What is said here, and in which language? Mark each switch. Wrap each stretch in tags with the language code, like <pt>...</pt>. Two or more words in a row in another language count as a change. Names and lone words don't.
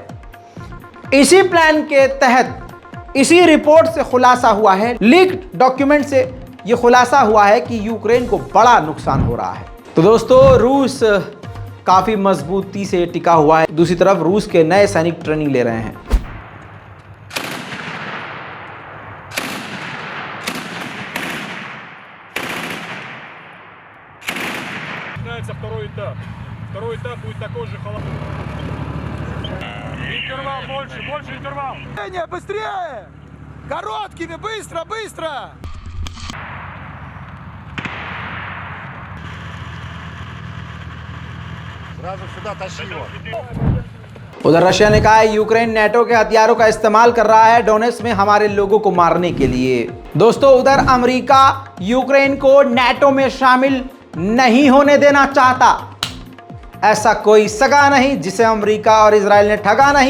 <hi>इसी प्लान के तहत इसी रिपोर्ट से खुलासा हुआ है,</hi> <en>leaked document</en> <hi>से यह खुलासा हुआ है कि यूक्रेन को बड़ा नुकसान हो रहा है। तो दोस्तों, रूस काफी मजबूती से टिका हुआ है। दूसरी तरफ रूस के नए सैनिक ट्रेनिंग ले रहे हैं।</hi> <ru>Второй этап будет такой же холодный. Интервал больше интервал. Быстрее! Короткими, быстро, быстро! Сразу сюда тащи его.</ru> <hi>उधर रशिया ने कहा है यूक्रेन नेटो के हथियारों का इस्तेमाल कर रहा है डोनेट्स्क में हमारे लोगों को मारने के लिए। दोस्तों, उधर अमेरिका यूक्रेन को नेटो में शामिल नहीं होने देना चाहता। ऐसा कोई सगा नहीं जिसे अमेरिका और इजराइल ने ठगा नहीं।</hi>